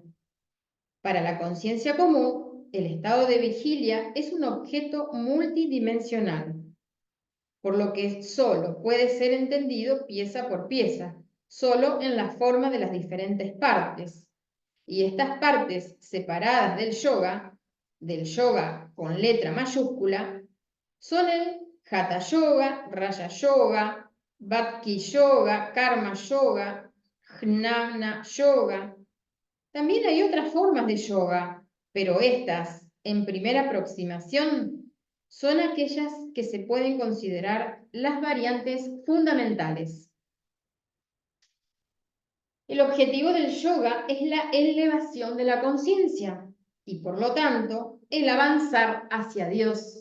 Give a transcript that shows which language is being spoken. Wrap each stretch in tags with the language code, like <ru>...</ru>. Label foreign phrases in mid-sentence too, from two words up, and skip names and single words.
<es>Para la conciencia común, el estado de vigilia es un objeto multidimensional, por lo que solo puede ser entendido pieza por pieza, solo en la forma de las diferentes partes. Y estas partes separadas del yoga con letra mayúscula, son el Hatha Yoga, Raja Yoga, Bhakti Yoga, Karma Yoga, Jnana Yoga. También hay otras formas de yoga, pero estas, en primera aproximación, son aquellas que se pueden considerar las variantes fundamentales. El objetivo del yoga es la elevación de la conciencia y, por lo tanto, el avanzar hacia Dios.</es>